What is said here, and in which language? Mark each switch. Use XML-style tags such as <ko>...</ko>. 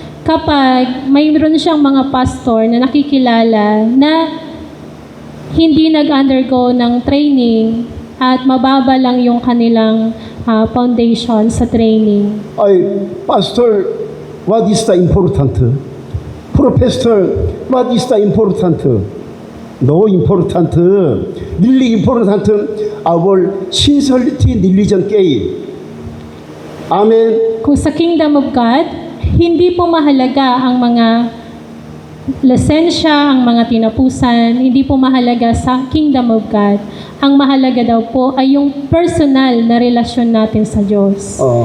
<tl>kapag mayroon siyang mga pastor na nakikilala na hindi nag-undergo ng training at mababa lang yung kanilang foundation sa training.</tl> <en>Ay, Pastor, what is the important? Professor, what is the important? No important. Really important. Our sincerity, diligent gain. Amen.</en> <tl>Kung sa Kingdom of God, hindi po mahalaga ang mga lisensya, ang mga tinapusan, hindi po mahalaga sa Kingdom of God. Ang mahalaga daw po ay yung personal na relasyon natin sa Diyos.</tl>